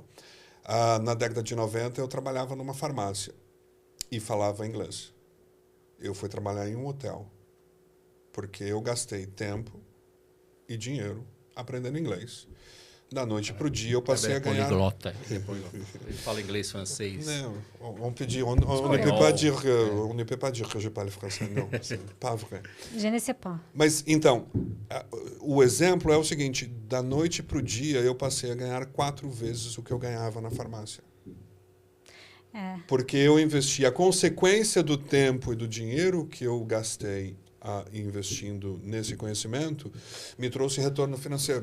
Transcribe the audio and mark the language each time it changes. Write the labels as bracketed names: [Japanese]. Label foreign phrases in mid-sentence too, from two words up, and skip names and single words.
[Portuguese] Na década de 90, eu trabalhava numa farmácia e falava inglês. Eu fui trabalhar em um hotel porque eu gastei tempo e dinheiro aprendendo inglês. Da noite para o dia, eu passei a ganhar... Poliglota. Ele fala inglês, francês. Não, [French] on ne peut pas dire que je parle français. Não, c'est pas vrai. Je ne sais pas. [Portuguese] Mas, então, o exemplo é o seguinte. Da noite para o dia, eu passei a ganhar 4 vezes o que eu ganhava na farmácia. Porque eu investi. A consequência do tempo e do dinheiro que eu gastei investindo nesse conhecimento me trouxe retorno financeiro.